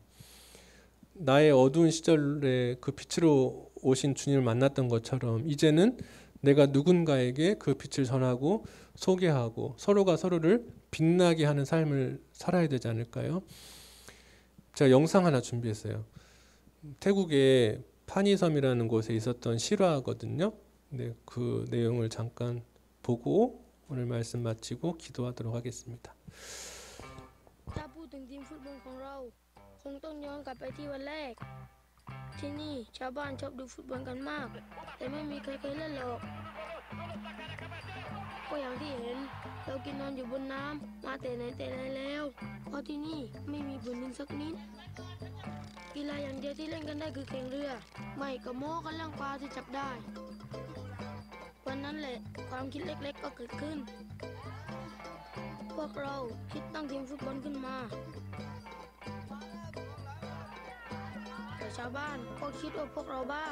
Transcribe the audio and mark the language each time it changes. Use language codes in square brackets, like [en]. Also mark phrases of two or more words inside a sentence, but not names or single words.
[ko] 나의 어두운 시절에 그 빛으로 오신 주님을 만났던 것처럼 이제는 내가 누군가에게 그 빛을 전하고 소개하고 서로가 서로를 빛나게 하는 삶을 살아야 되지 않을까요? 제가 영상 하나 준비했어요. 태국의 파니섬이라는 곳에 있었던 실화거든요. 네, 그 내용을 잠깐 보고 오늘 말씀 마치고 기도하도록 하겠습니다. [th] ถ้าพูดถึงทีมฟุตบอลของเราคงต้องย้อนกลับไปที่วันแรกที่นี่ชาวบ้านชอบดูฟุตบอลกันมากแต่ไม่มีใครเคยเล่นหรอก ก็อย่างที่เห็นเรากินนอนอยู่บนน้ำมาแต่ไหนแต่ไรแล้วเพราะที่นี่ไม่มีพื้นดินสักนิดกีฬาอย่างเดียวที่เล่นกันได้คือแข่งเรือไม่ก็โม้กันเรื่องปลาที่จับได้วันนั้นแหละความคิดเล็กๆก็เกิดขึ้นพวกเราคิดตั้งทีมฟุตบอลขึ้นมาแต่ชาวบ้านก็คิดว่าพวกเราบ้า